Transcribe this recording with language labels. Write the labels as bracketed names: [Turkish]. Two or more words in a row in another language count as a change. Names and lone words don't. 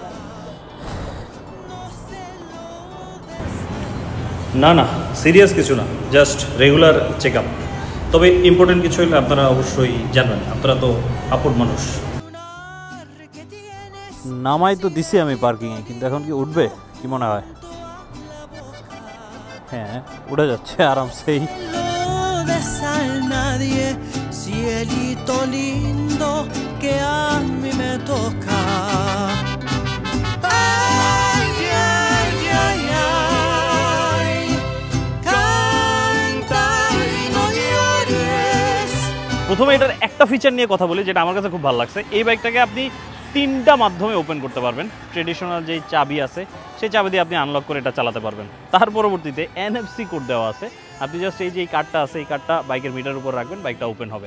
[Bangla] না না, সিরিয়াস কিছু না, [English] just regular check up. [Bangla] তবে ইম্পর্টেন্ট কিছু হলে আপনারা অবশ্যই জানবেন, আপনারা তো আপন মানুষ। নামাই তো দিছি আমি পার্কিংয়ে, কিন্তু এখন কি উঠবে কি মনে হয়? হ্যাঁ, উঠে যাচ্ছে আরামসেই। [Spanish] Cielito lindo que a mí me toca. Ay, ay, ay, ay. Canta y no llores. [Bangla] প্রথমে এটার একটা ফিচার নিয়ে কথা বলি, যেটা আমার কাছে খুব ভালো লাগছে। এই বাইকটাকে আপনি 3টা মাধ্যমে ওপেন করতে পারবেন। ট্রেডিশনাল যেই চাবি আছে সেই চাবি দিয়ে আপনি আনলক করে এটা চালাতে পারবেন। তার পরবর্তীতে NFC কোড দেওয়া আছে, আপনি জাস্ট এই যে এই কার্ডটা আছে এই কার্ডটা বাইকের মিটার উপর রাখবেন, বাইকটা ওপেন হবে।